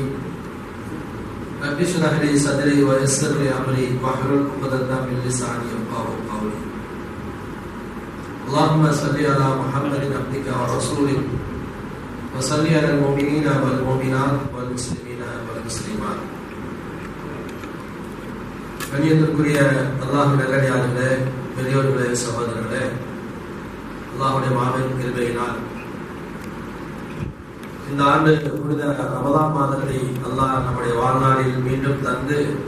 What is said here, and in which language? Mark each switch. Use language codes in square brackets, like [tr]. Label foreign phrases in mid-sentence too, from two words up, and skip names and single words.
[ar] رب اشرح لي صدري ويسر لي أمري واحلل عقدة من لساني يفقهوا قولي. اللهم صل على محمد عبدك ورسولك وصل على المؤمنين والمؤمنات والمسلمين والمسلمات. [ta] கண்ணியத்திற்குரிய அல்லாஹ்வின் நல்லடியார்களே, பெரியோர்களே, சகோதரர்களே, அல்லாஹ்வுடைய மாபெரும் கிருபையினால் இந்த ஆண்டு புனித ரமதான் மாதத்தை அல்லாஹ் நம்முடைய வாழ்நாளில் மீண்டும் தந்து